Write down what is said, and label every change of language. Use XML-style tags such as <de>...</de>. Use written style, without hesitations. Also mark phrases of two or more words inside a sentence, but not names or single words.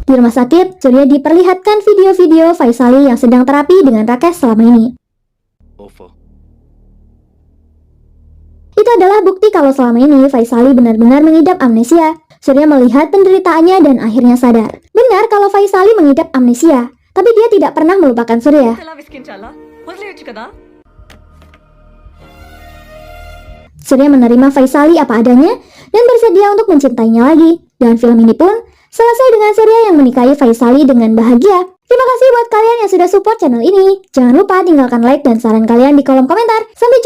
<id>Di rumah sakit, Surya diperlihatkan video-video Faisali yang sedang terapi dengan Rakesh selama ini. ఓఫో Itu adalah bukti kalau selama ini Faisali benar-benar mengidap amnesia. Surya melihat penderitaannya dan akhirnya sadar. Benar kalau Faisali mengidap amnesia, tapi dia tidak pernah melupakan Surya.</id> <te>ఎలా విసికించాలా వదిలేయొచ్చు కదా</te> <id>Surya menerima Faisali apa adanya dan bersedia untuk mencintainya lagi. Dan film ini pun selesai dengan Surya yang menikahi Faisali dengan bahagia. Terima kasih buat kalian yang sudah support channel ini. Jangan lupa tinggalkan like dan saran kalian di kolom komentar.</id>